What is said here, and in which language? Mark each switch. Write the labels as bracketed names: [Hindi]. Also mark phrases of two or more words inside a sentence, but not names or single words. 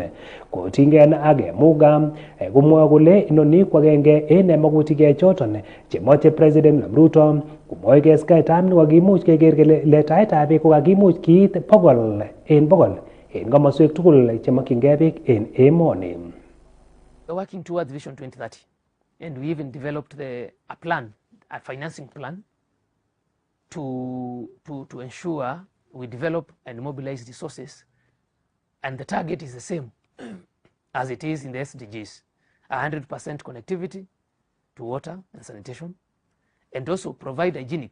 [Kalenjin] Kotinygei ak Muga komwoe kole inoni ko agenge en magutik choton chemoche President William Ruto komoikeskei tamit kokimuch keker kele letaetab beek kokakimuch kiit 100% en komoswek tugul chemokyingei beek en emoni. [English] We're working towards Vision 2030 and we even developed a financing plan to ensure we develop and mobilize resources, and the target is the same as it is in the SDGs, 100% connectivity to water and sanitation, and also provide hygienic.